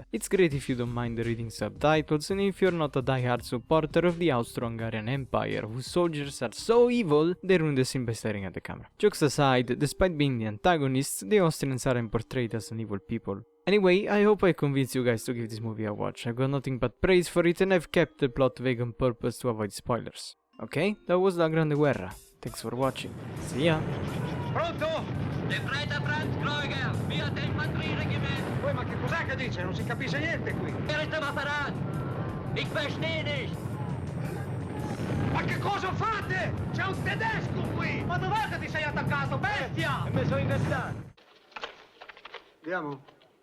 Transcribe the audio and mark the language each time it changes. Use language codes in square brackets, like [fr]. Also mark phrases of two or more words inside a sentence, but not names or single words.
[en] It's great if you don't mind reading subtitles, and if you're not a die-hard supporter of the Austro-Hungarian Empire, whose soldiers are so evil, they ruin the scene by staring at the camera. Jokes aside, despite being the antagonists, the Austrians aren't portrayed as an evil people. Anyway, I hope I convinced you guys to give this movie a watch. I've got nothing but praise for it, and I've kept the plot vague on purpose to avoid spoilers. Okay, that was La Grande Guerra. Thanks for watching. See ya! [it] Pronto? [de] Befreiter Franz Kreuger, [it] via del [de] Infanterieregiment. [it] Poi ma che cos'è che dice? Non si capisce niente qui. [de] Er ist am Apparat. Ich verstehe nicht. [it] Ma che cosa fate? C'è un tedesco qui! Ma dov'è che ti sei attaccato, bestia? E mi sono ingessato. Andiamo.